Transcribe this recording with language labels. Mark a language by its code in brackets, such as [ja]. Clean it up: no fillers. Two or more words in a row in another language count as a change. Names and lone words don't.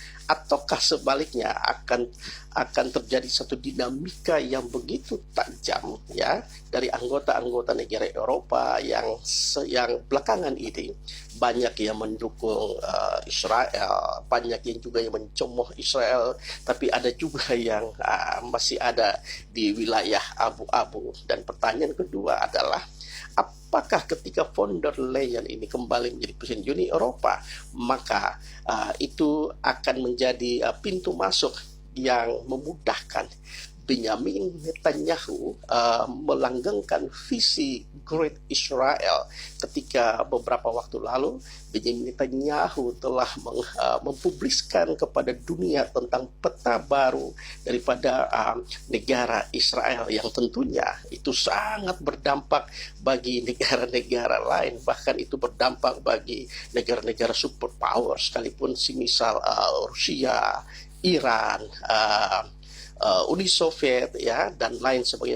[id] Ataukah sebaliknya akan terjadi satu dinamika yang begitu tajam, ya, dari anggota-anggota negara Eropa yang belakangan ini banyak yang mendukung Israel, banyak yang juga yang mencemooh Israel, tapi ada juga yang masih ada di wilayah abu-abu. Dan pertanyaan kedua adalah, apakah ketika von der Leyen ini kembali menjadi presiden Uni Eropa, maka itu akan menjadi pintu masuk yang memudahkan Benjamin Netanyahu melanggengkan visi Great Israel. Ketika beberapa waktu lalu Benjamin Netanyahu telah mempubliskan kepada dunia tentang peta baru daripada negara Israel, yang tentunya itu sangat berdampak bagi negara-negara lain, bahkan itu berdampak bagi negara-negara superpower sekalipun, semisal Rusia, Iran, Uni Soviet, ya, dan lain sebagainya.